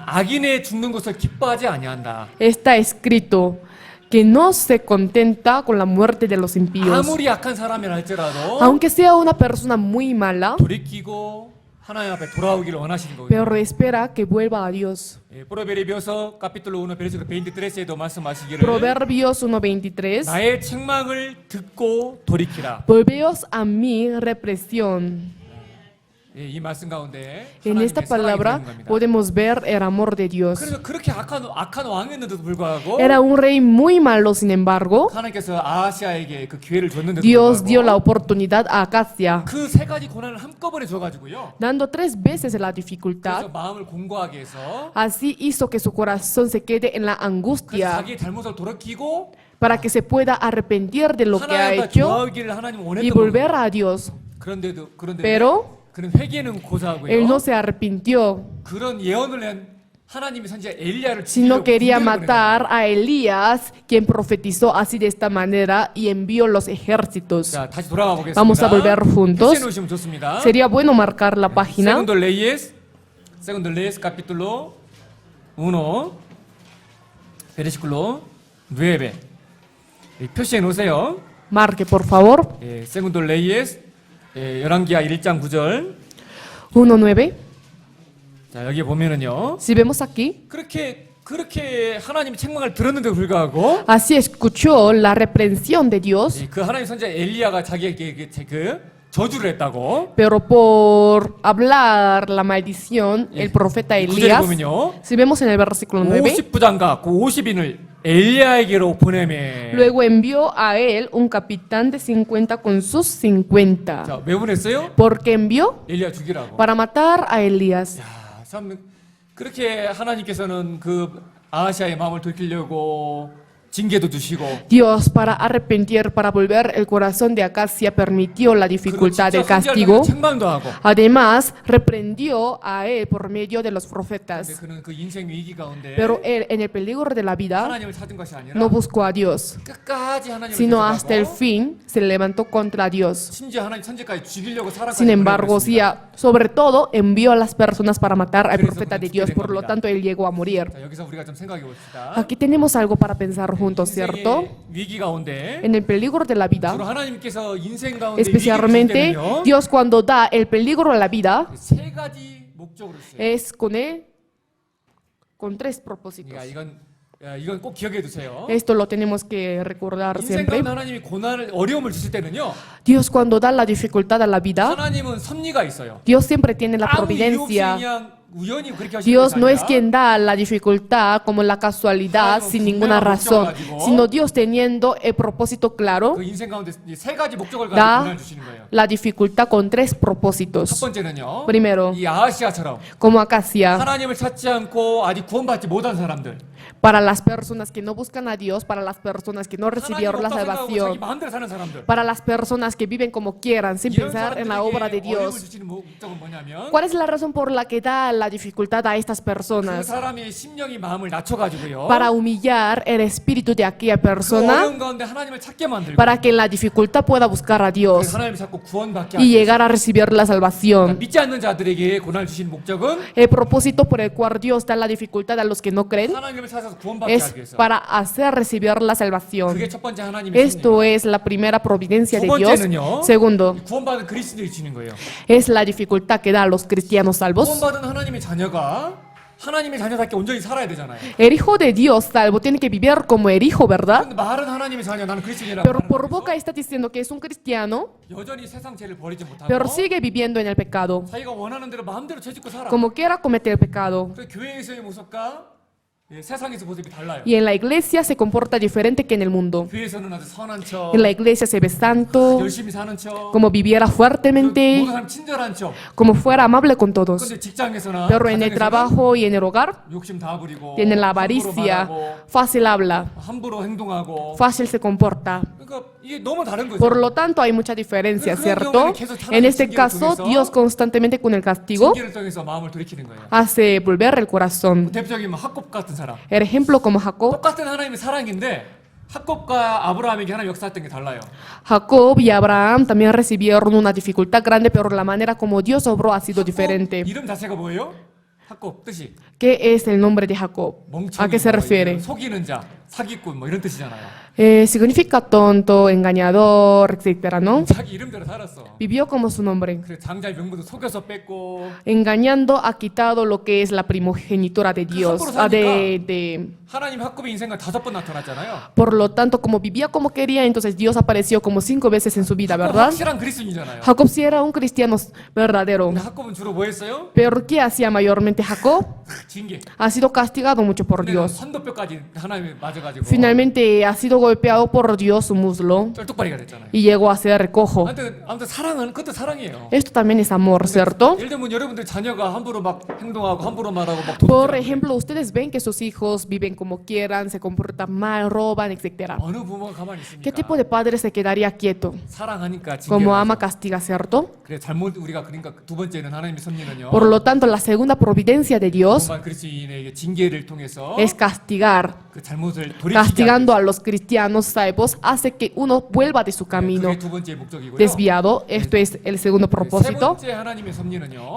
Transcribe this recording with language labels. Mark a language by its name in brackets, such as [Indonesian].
[Korean] 악인의 죽는 것을 기뻐하지 아니한다. [Spanish] Está escrito que no se contenta con la muerte de los impíos. [Korean] 아무리 약한 사람이라 할지라도 [Spanish] Aunque sea una persona muy mala, [Korean] 돌이키고 하나님 앞에 돌아오기를 원하시는 거거든요. [Spanish] pero espera que vuelva a Dios. [Korean] 프로베르비오서 [Spanish] capítulo 1 versículo 23 [Korean] 에도 말씀하시기를 [Spanish] Proverbios 1:23. [Korean] 나의 책망을 듣고 돌이키라. [Spanish] Volveos a mi represión. [Korean] 이 말씀 가운데 [Spanish] En [Korean] 하나님의 [Spanish] esta [Korean] 사랑이 [Spanish] palabra [Korean] 들어있는 겁니다. [Spanish] podemos ver el amor de Dios. [Korean] 그래서 그렇게 악한 왕이었는데도 불구하고 [Spanish] Era un rey muy malo, sin embargo, [Korean] 하나님께서 아하시아에게 그 기회를 줬는데도 [Spanish] Dios dio la [Korean] 불구하고 [Spanish] oportunidad a Acacia, [Korean] 그 세 가지 고난을 한꺼번에 줘가지고요. [Spanish] dando 3 veces la [Korean] 그래서 [Spanish] dificultad. [Korean] 마음을 공고하게 해서 [Spanish] Así hizo que su corazón se quede en la [Korean] 그래서 [Spanish] angustia [Korean] 자기 잘못을 돌이키고 [Spanish] para que se pueda arrepentir de lo que ha [Korean] 하나님과 [Spanish] hecho [Korean] 좋아하기를 하나님 [Spanish] y [Korean] 원했던 [Spanish] volver [Korean] 거예요. [Spanish] a Dios. [Korean] 그런데 [Spanish] Pero [Korean] 그는 회개는 고사하고요. [Spanish] él no se arrepintió, [Korean] 그런 예언을 한 하나님의 선지자 엘리야를 [Spanish] sino [Korean] 죽이려고 [Spanish] quería [Korean] 군대를 [Spanish] matar a Elías, quien profetizó así de esta manera y envió los ejércitos. [Korean] 자, 다시 돌아가 보겠습니다. [Spanish] Vamos a volver juntos. [Korean] 표시해 놓으시면 좋습니다. [Spanish] Sería bueno marcar la página. Segundo Reyes capítulo 1 versículo 9. [Korean] 표시해 놓으세요. [Spanish] Marque, por favor. [Korean] Segundo Reyes 열왕기하 1장 9절. [Spanish] 1:9. [Korean] 자, 여기 보면은요. [Spanish] Si vemos aquí, [Korean] 그렇게 하나님의 책망을 들었는데도 불구하고 [Spanish] así escuchó la reprensión de Dios, [Korean] 그 하나님 선지자 엘리야가 자기에게 그 저주를 했다고. [Spanish] pero por hablar la maldición, el profeta [Korean] 9절에 [Spanish] Elías, [Korean] 보면요. [Spanish] si vemos en el versículo 9, [Korean] 50부장과 그 50인을 엘리야에게로 보내매. [Spanish] luego envió a él un capitán de 50 con sus 50. [Korean] 자, 왜 보냈어요? [Spanish] ¿Por qué envió? [Korean] 엘리야 죽이라고. [Spanish] Para matar a Elías. [Korean] 야, 참 그렇게 하나님께서는 그 아하시아의 마음을 돌이키려고 징계도 주시고 [Spanish] Dios, para arrepentir, para volver el corazón de Acacia, permitió la dificultad del castigo. [Korean] 책망도 하고. [Spanish] Además, reprendió a él por medio de los [Korean] 근데 [Spanish] profetas. [Korean] 그는 그 인생 위기 가운데 [Spanish] Pero él, en el peligro de la vida, [Korean] 하나님을 찾은 것이 아니라 [Spanish] no buscó a Dios, [Korean] 끝까지 하나님을 [Spanish] sino hasta el [Korean] 대적하고 [Spanish] fin se levantó contra Dios. [Korean] 심지어 하나님 천지까지 죽이려고 사람까지 [Spanish] Sin embargo, sí, [Korean] 보내버렸습니다. [Spanish] sobre todo envió a las personas para matar al Pero eso profeta no de Dios, explica por lo vida. tanto él llegó a morir. [Korean] 자, 여기서 우리가 좀 생각해 봅시다. [Spanish] Aquí tenemos algo para pensar juntos, ¿cierto? [Korean] 인생의 위기 가운데 [Spanish] En el peligro de la vida, [Korean] 주로 하나님께서 인생 가운데 위기를 [Spanish] especialmente [Korean] 주실 때는요, [Spanish] Dios cuando da el peligro a la vida, [Korean] 세 가지 목적으로 써요. [Spanish] es con él, con 3 propósitos. [Korean] 그러니까 이건 이건 꼭 기억해 두세요. [Spanish] Esto lo tenemos que recordar [Korean] 인생 [Spanish] siempre. [Korean] 가운데 하나님이 고난을 어려움을 주실 때는요. [Spanish] Dios cuando da la dificultad a la vida, [Korean] 하나님은 섭리가 있어요. [Spanish] Dios siempre tiene la [Korean] 아무 이유 없이 [Spanish] providencia. [Korean] 그냥 우연히 그렇게 하시는 [Spanish] Dios [Korean] 것이 [Spanish] no es [Korean] 아니라 [Spanish] quien da la dificultad como la casualidad sin ninguna razón, sino Dios teniendo el propósito claro, [Korean] 그 인생 가운데 이세 가지 목적을 다 가지고 고난을 주시는 거예요. [Spanish] la dificultad con tres [Korean] 첫 [Spanish] propósitos. [Korean] 번째는요. [Spanish] Primero, [Korean] 이 아하시아처럼 [Spanish] como Acacia, [Korean] 하나님을 찾지 않고 아직 구원받지 못한 사람들. [Spanish] para las personas que no buscan a Dios, para las personas que no [Korean] 하나님 [Spanish] recibieron la [Korean] 없다 생각하고 자기 [Spanish] salvación, [Korean] 마음대로 사는 사람들. [Spanish] para las personas que viven como quieran, sin [Korean] 이런 [Spanish] pensar en la obra de [Korean] 사람들에게 어려움을 [Spanish] Dios. [Korean] 주시는 목적은 뭐냐면 [Spanish] ¿Cuál es la razón por la que da la dificultad a estas [Korean] 그 [Spanish] personas? [Korean] 사람의 심령이 마음을 낮춰가지고요. [Spanish] Para humillar el espíritu de aquella [Korean] 그 [Spanish] persona, [Korean] 어려움 가운데 하나님을 찾게 만들고 [Spanish] para que en la dificultad pueda buscar a [Korean] 그래서 Dios 하나님이 자꾸 구원받게 하기 위해서. [Spanish] llegar a recibir la salvación. [Korean] 믿지 않는 자들에게 고난을 주시는 목적은 [Spanish] El propósito por el cual Dios da la dificultad a los que no creen [Korean] 하나님을 찾아서 구원받게 [Spanish] es [Korean] 하기 위해서. [Spanish] para hacer recibir la salvación. [Korean] 그게 첫 번째 하나님의 [Spanish] Esto es la primera providencia [Korean] 두 [Spanish] de Dios. [Korean] 번째는요. [Spanish] Segundo, [Korean] 구원받은 그리스도인들이 주는 거예요. [Spanish] es la dificultad que da a los cristianos salvos. [Korean] 구원받은 하나님의 자녀가 하나님의 자녀답게 온전히 살아야 되잖아요. [Spanish] El hijo de Dios salvo tiene que vivir como el hijo, ¿verdad? [Korean] 근데 말은 하나님의 자녀, 나는 그리스도인이라고 [Spanish] Pero [Korean] 말하는 [Spanish] por [Korean] 거죠. [Spanish] boca está diciendo que es un cristiano, [Korean] 여전히 세상 죄를 버리지 못하고 [Spanish] pero sigue viviendo en el pecado. [Korean] 자기가 원하는 대로 마음대로 죄짓고 살아. [Spanish] Como quiera comete el pecado. [Korean] 그 교회에서의 모습과 세상에서 모습이 달라요. [Spanish] Y en la iglesia se comporta diferente que en el mundo. [Korean] 교회에서는 아주 선한 척, [Spanish] En la iglesia se ve santo, [Korean] 열심히 사는 척, [Spanish] como viviera fuertemente, [Korean] 모든 사람 친절한 척. [Spanish] como fuera amable con todos. [Korean] 근데 직장에서나 [Spanish] Pero en el [Korean] 가정에서는 [Spanish] trabajo y en el hogar [Korean] 욕심 다 부리고 [Spanish] tiene la [Korean] 함부로 [Spanish] avaricia, [Korean] 말하고 [Spanish] fácil habla, [Korean] 함부로 행동하고. [Spanish] fácil se comporta. [Korean] 그러니까 이게 너무 다른 거죠. [Spanish] Por lo tanto, hay mucha diferencia, [Korean] 그런 [Spanish] ¿cierto? [Korean] 경우에는 계속 [Spanish] En este [Korean] 징계를 [Spanish] caso, [Korean] 통해서 [Spanish] Dios constantemente con el castigo [Korean] 징계를 통해서 마음을 돌이키는 거예요. [Spanish] hace volver el corazón. [Korean] 대표적인 학곱 같은 사람. [Spanish] El ejemplo como Jacob. [Korean] 똑같은 하나님의 사랑인데 학곱과 아브라함에게 하나님 역사했던 게 달라요. [Spanish] Jacob y Abraham también recibieron una dificultad grande, pero la manera como Dios obró ha sido [Korean] 학곱 [Spanish] diferente. [Korean] 이름 자체가 뭐예요? 학곱 뜻이 [Spanish] ¿Qué es el nombre de Jacob? ¿A [Korean] 멍청이, [Spanish] qué se refiere? [Korean] 속이는 자, 사기꾼 뭐 이런 뜻이잖아요. [Spanish] Significa tonto, engañador, etcétera, ¿no? [Korean] 자기 이름대로 살았어. [Spanish] Vivió como su nombre. [Korean] 그래 장자의 명분도 속여서 뺐고 [Spanish] Engañando ha quitado lo que es la primogenitura de Dios. [Korean] 하나님 학곱의 인생과 5번 나타났잖아요. [Spanish] Por lo tanto, como vivía como quería, entonces Dios apareció como 5 veces en su vida, [Korean] 학곱 [Spanish] ¿verdad? [Korean] 확실한 그리스도인이잖아요. [Spanish] Jacob sí era un cristiano verdadero. [Korean] 근데 학곱은 주로 뭐 했어요? [Spanish] Pero ¿qué hacía mayormente Jacob? [Korean] 징계. [Spanish] Ha sido castigado mucho por [Korean] 근데 [Spanish] Dios. [Korean] 선도뼈까지 하나님이 맞아가지고 [Spanish] Finalmente ha sido golpeado por Dios su muslo [Korean] 쩔뚝발이가 됐잖아요. [Spanish] y llegó a ser cojo. [Korean] 아무튼 사랑은 그것도 사랑이에요. [Spanish] Esto también es amor, ¿cierto? [Korean] 예를 들면 여러분들 자녀가 함부로 막 행동하고 함부로 말하고 막 [Spanish] Por [Korean] 도둑질하고 [Spanish] ejemplo, ustedes ven que sus hijos viven como quieran, se comportan mal, roban, etc. [Korean] 어느 부모가 가만히 [Spanish] ¿Qué [Korean] 있습니까? [Spanish] tipo de padre se quedaría quieto? [Korean] 사랑하니까 [Spanish] Como [Korean] 징계를 [Spanish] ama, [Korean] 하죠. [Spanish] castiga, ¿cierto? [Korean] 그래 잘못 우리가 그러니까 두 번째는 하나님의 섭리는요. [Spanish] Por lo tanto, la segunda providencia de Dios [Korean] 정말 그리스도인에게 징계를 통해서 [Spanish] es castigar. [Korean] 그 잘못을 돌이키게 [Spanish] Castigando a los cristianos salvos hace que uno vuelva de su camino [Korean] 그게 두 번째 목적이고요. [Spanish] desviado. Esto es el segundo [Korean] 세 [Spanish] propósito. [Korean] 번째 하나님의 섭리는요.